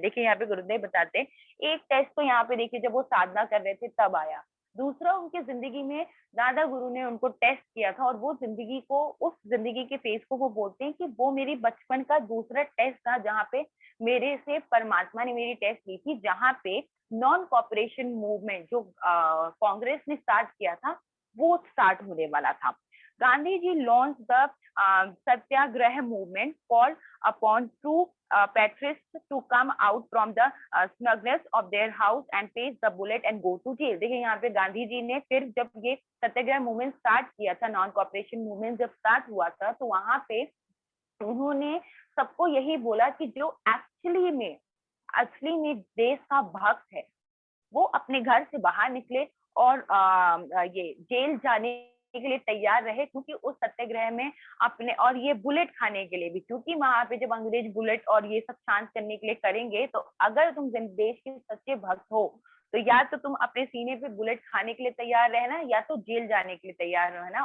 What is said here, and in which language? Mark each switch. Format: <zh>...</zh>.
<hi>देखिए यहाँ पे गुरुदेव बताते हैं, एक टेस्ट तो यहाँ पे देखिए जब वो साधना कर रहे थे तब आया, दूसरा उनकी जिंदगी में दादा गुरु ने उनको टेस्ट किया था, और वो जिंदगी को, उस जिंदगी के फेज को वो बोलते हैं कि वो मेरी बचपन का दूसरा टेस्ट था, जहाँ पे मेरे से परमात्मा ने मेरी टेस्ट ली थी, जहाँ पे नॉन कॉपरेशन मूवमेंट जो कांग्रेस ने स्टार्ट किया था वो स्टार्ट होने वाला था।</hi> <en>Gandhi ji launch the satyagraha movement, call upon true patriots to come out from the snugness of their house and face the bullet and go to jail।</en> <hi>देखिए यहाँ पे गांधी जी ने फिर जब ये सत्याग्रह मूवमेंट स्टार्ट किया था, नॉन कॉपरेशन मूवमेंट जब स्टार्ट हुआ था, तो वहां पे उन्होंने सबको यही बोला कि जो असली में देश का भक्त है, वो अपने घर से बाहर निकले और ये जेल जाने के लिए तैयार रहे, क्योंकि उस सत्याग्रह में अपने, और ये बुलेट खाने के लिए भी, क्योंकि वहां पे जब अंग्रेज बुलेट और ये सब शांत करने के लिए करेंगे, तो अगर तुम देश के सच्चे भक्त हो तो या तो तुम अपने सीने पे बुलेट खाने के लिए तैयार रहना, या तो जेल जाने के लिए तैयार रहना।</hi>